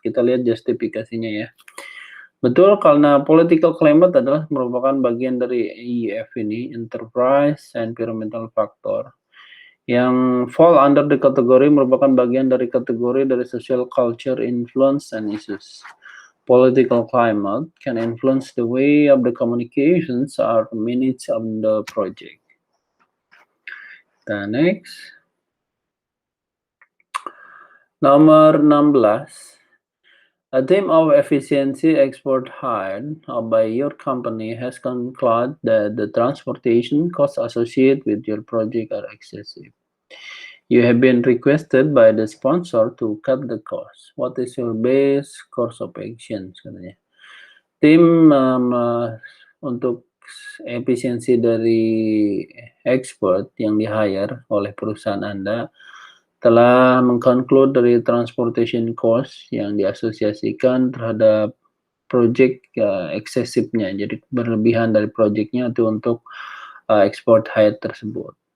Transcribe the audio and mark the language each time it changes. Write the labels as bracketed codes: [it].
[id] Kita lihat justifikasinya ya. Betul, karena political climate adalah merupakan bagian dari EF ini, enterprise environmental factor, yang [en] fall under the [id] kategori merupakan bagian dari kategori dari [en] social culture influence and issues. Political climate can influence the way of the communications are managed on the project. The next. Nomor 16. A team of efficiency expert hired by your company has concluded that the transportation costs associated with your project are excessive. You have been requested by the sponsor to cut the cost. What is your best course of action? [id] Katanya. Tim untuk efisiensi dari expert yang di-hire oleh perusahaan Anda telah mengconclude dari [en] transportation cost [id] yang diasosiasikan terhadap project eksesifnya, jadi berlebihan dari projectnya itu untuk export hire tersebut.